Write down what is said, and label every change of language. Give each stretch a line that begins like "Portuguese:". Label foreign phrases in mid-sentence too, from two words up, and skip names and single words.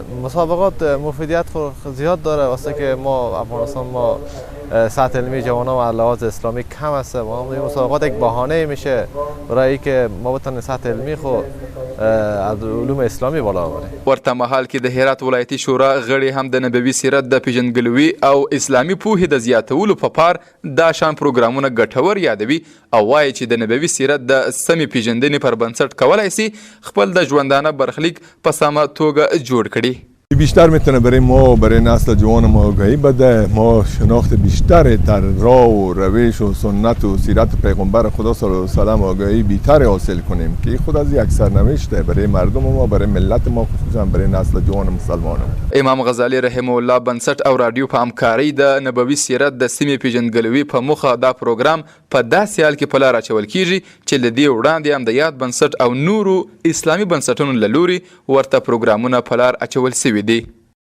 Persian: مسابقات مفیدیت زیاد داره واسه که ما افغانستان ما سطح علمی جوانان و لحاظ اسلامی کم است و این مسابقات یک بهانه میشه برای اینکه ما بتونیم سطح علمی خود از علوم اسلامی بالا ببریم.
Pashto: ورته مهال کې د هرات ولایتي شورا غړي هم د نبوي سیرت د پیژندګلوي او اسلامي پوهې د زیاتولو په پار دا شان پروګرامونه ګټور یادوي او وایي چې د نبوي سیرت د سمې پیژندنې پر بنسټ کولی سي خپل د ژوندانه برخلیک په سمه توګه جوړ کړي.
Persian: بیشتر میتونه برای ما برای نسل جوان ما آگاهی بده، ما شناخت بیشتر در راه و روش و سنت و سیرت پیغمبر خدا
Arabic: صلی الله علیه و سلم
Persian: آگاهی بیشتر حاصل کنیم که خود از یک سرنوشته برای مردم ما، برای ملت ما، خصوصا برای نسل جوان مسلمان.
Pashto: امام غزالی
Arabic: رحمه الله
Pashto: بنسټ او رادیو په همکارۍ د نبوي سیرت د سیمې پیژندګلوي په موخه دا پروګرام په داسې حال کې په لار اچول کیږي چې له دې وړاندې هم د یاد بنسټ او نورو اسلامي بنسټونو له لوري ورته پروګرامونه په لار اچول سوي دي.